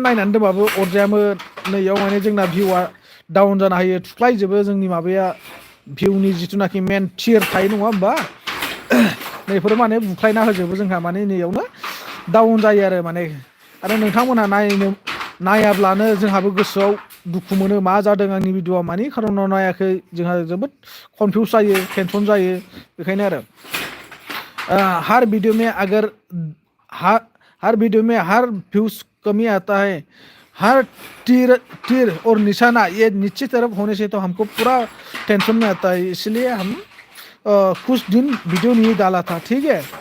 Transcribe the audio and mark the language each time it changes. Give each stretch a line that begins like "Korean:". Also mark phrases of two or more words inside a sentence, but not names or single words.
Bodo: नायनानै दोनबाबो अरजायामोन नैयाव माने जोंना भिउआ डाउन जानो हायो थुख्लायजोबो जोंनि माबाया भिउनि जिथुनाखि मेन टियार थायो नङा होमबा नैफोर माने बुख्लायना होजोबो जोंहा माने नैयावनो डाउन जायो आरो माने आरो नोंथांमोना नायाब्लानो जोंहाबो गोसोआव दुखु मोनो मा जादों आंनि भिडिअआ मानि खारनाव नायाखै जोंहा जोबोद कन्फ्यूज जायो टेंशन जायो बेखायनो आरो
Hindi: हर वीडियो में अगर हर वीडियो में हर व्यूज कमी आता है, हर तीर तीर और निशाना ये नीचे तरफ होने से तो हमको पूरा टेंशन में आता है, इसलिए हम कुछ दिन वीडियो नहीं डाला था, ठीक है।